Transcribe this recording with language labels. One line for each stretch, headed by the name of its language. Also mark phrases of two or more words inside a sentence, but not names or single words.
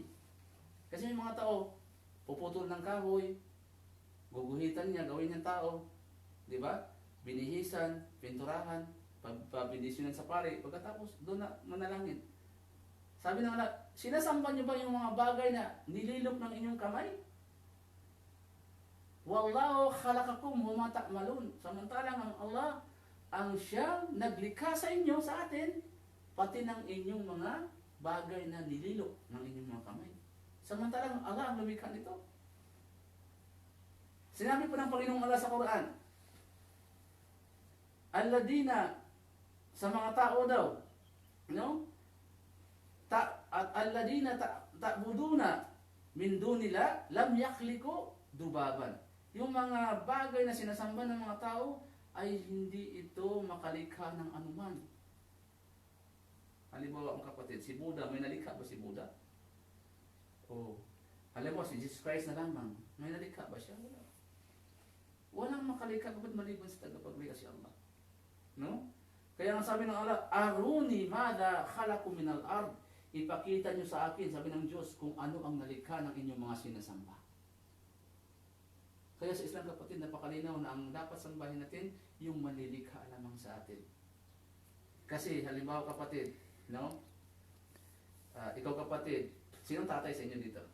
Filipino: Kasi may mga tao, puputol ng kahoy, guguhitan niya, gawin niyang tao, di ba? Binihisan, pinturahan, pabindisyonan sa pare, pagkatapos doon na manalangin. Sabi ng Allah, sinasamba niyo ba yung mga bagay na nililok ng inyong kamay?
Arabic: والله خلقكم وما تعملون.
Filipino: Samantalang ang Allah ang siyang naglikha sa inyo, sa atin, pati ng inyong mga bagay na nililok ng inyong mga kamay. Samantalang Allah ang lumikha nito. Sinabi po ng Panginoong Allah sa Quran, alladina, sa mga tao daw, no?
Arabic: الذين تعبدون من دون الله لم يخلقوا ذبابا.
Filipino: Yung mga bagay na sinasamba ng mga tao ay hindi ito makalikha ng anuman. Halimbawa ang kapatid, si Buddha, may nalikha ba si Buddha? O, halimbawa si Jesus Christ na lamang, may nalikha ba siya? Wala. Walang makalikha kapag maliban sa tagapaglikha si Allah. No? Kaya ang sabi ng Allah,
Arabic: أروني ماذا خلقوا من الأرض.
Filipino: Ipakita nyo sa akin, sabi ng Diyos, kung ano ang nalikha ng inyong mga sinasamba. Kaya sa Islam kapatid, napakalinaw na ang dapat sambahin natin, yung malilikha lamang sa atin. Kasi halimbawa kapatid, no? Ikaw kapatid, sinong tatay sa inyo dito?